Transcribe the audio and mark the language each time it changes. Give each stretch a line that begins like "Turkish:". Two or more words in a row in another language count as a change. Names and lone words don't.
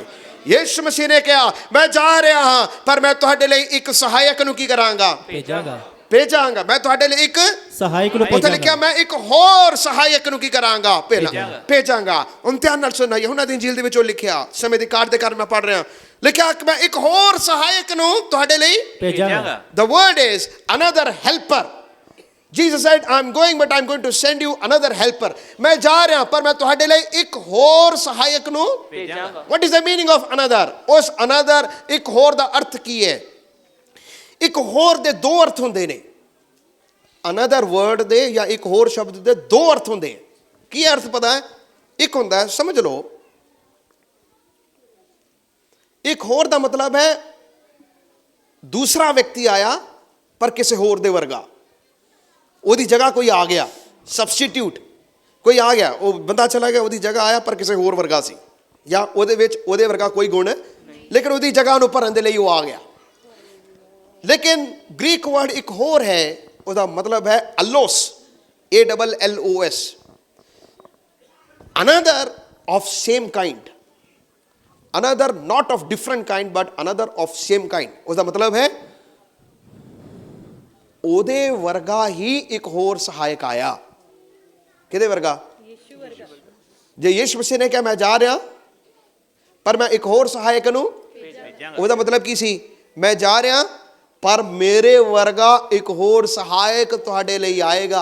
Punjabi: ਯਿਸੂ ਮਸੀਹ ਨੇ ਕਿਹਾ ਮੈਂ ਜਾ ਰਿਹਾ ਹਾਂ, ਪਰ ਮੈਂ ਤੁਹਾਡੇ ਲਈ ਇੱਕ ਸਹਾਇਕ ਨੂੰ ਕੀ ਕਰਾਂਗਾ? ਭੇਜਾਂਗਾ। ਮੈਂ ਤੁਹਾਡੇ ਲਈ ਇੱਕ ਸਹਾਇਕ ਨੂੰ ਉੱਥੇ ਲਿਖਿਆ ਮੈਂ ਇੱਕ ਹੋਰ ਸਹਾਇਕ ਨੂੰ ਕੀ ਕਰਾਂਗਾ? ਭੇਜਾਂਗਾ। ਧਿਆਨ ਨਾਲ ਸੁਣਨਾ, यूहन्ना ਦੀ ਇੰਜੀਲ ਦੇ ਵਿੱਚ ਉਹ ਲਿਖਿਆ, ਸਮੇਂ ਦੀ ਕਾਟ ਦੇ ਕਾਰਨ ਮੈਂ ਪੜ੍ਹ ਰਿਹਾ, ਲਿਖਿਆ ਕਿ ਮੈਂ ਇੱਕ ਹੋਰ ਸਹਾਇਕ ਨੂੰ ਤੁਹਾਡੇ ਲਈ ਭੇਜਾਂਗਾ।
English: The word is another helper। Jesus said, I'm going, but I'm going to send you another helper.
Punjabi: ਮੈਂ ਜਾ ਰਿਹਾ ਪਰ ਮੈਂ ਤੁਹਾਡੇ ਲਈ ਇੱਕ ਹੋਰ ਸਹਾਇਕ ਨੂੰ ਭੇਜਾਂਗਾ।
English: What is the meaning of another?
Punjabi: ਉਸ another ਇੱਕ ਹੋਰ ਦਾ ਅਰਥ ਕੀ ਹੈ? ਇੱਕ ਹੋਰ ਦੇ ਦੋ ਅਰਥ ਹੁੰਦੇ ਨੇ।
English: another word
Punjabi: ਦੇ ਜਾਂ ਇੱਕ ਹੋਰ ਸ਼ਬਦ ਦੇ ਦੋ ਅਰਥ ਹੁੰਦੇ ਆ। ਕੀ ਅਰਥ ਪਤਾ ਹੈ? ਇੱਕ ਹੁੰਦਾ ਹੈ, ਸਮਝ ਲਓ, ਇੱਕ ਹੋਰ ਦਾ ਮਤਲਬ ਹੈ ਦੂਸਰਾ ਵਿਅਕਤੀ ਆਇਆ ਪਰ ਕਿਸੇ ਹੋਰ ਦੇ ਵਰਗਾ। ਉਹਦੀ ਜਗ੍ਹਾ ਕੋਈ ਆ ਗਿਆ, ਸਬਸਟੀਟਿਊਟ ਕੋਈ ਆ ਗਿਆ, ਉਹ ਬੰਦਾ ਚਲਾ ਗਿਆ, ਉਹਦੀ ਜਗ੍ਹਾ ਆਇਆ ਪਰ ਕਿਸੇ ਹੋਰ ਵਰਗਾ ਸੀ, ਜਾਂ ਉਹਦੇ ਵਿੱਚ ਉਹਦੇ ਵਰਗਾ ਕੋਈ ਗੁਣ ਲੇਕਿਨ ਉਹਦੀ ਜਗ੍ਹਾ ਨੂੰ ਭਰਨ ਦੇ ਲਈ ਉਹ ਆ ਗਿਆ। ਲੇਕਿਨ
English: Greek word
Punjabi: ਇੱਕ ਹੋਰ ਹੈ, ਉਹਦਾ ਮਤਲਬ ਹੈ ਅਲੋਸ,
English: ALLOS, another of same kind, another not of different kind but another of same kind।
Punjabi: ਉਸਦਾ ਮਤਲਬ ਹੈ ਉਹਦੇ ਵਰਗਾ ਹੀ ਇੱਕ ਹੋਰ ਸਹਾਇਕ ਆਇਆ। ਕਿਹਦੇ ਵਰਗਾ? ਯਿਸੂ ਵਰਗਾ। ਜੇ ਯਿਸੂ ਮਸੀਹ ਨੇ ਕਿਹਾ ਮੈਂ ਜਾ ਰਿਹਾ ਪਰ ਮੈਂ ਇੱਕ ਹੋਰ ਸਹਾਇਕ ਨੂੰ ਭੇਜਾਂਗਾ, ਉਹਦਾ ਮਤਲਬ ਕੀ ਸੀ? ਮੈਂ ਜਾ ਰਿਹਾ ਪਰ ਮੇਰੇ ਵਰਗਾ ਇੱਕ ਹੋਰ ਸਹਾਇਕ ਤੁਹਾਡੇ ਲਈ ਆਏਗਾ।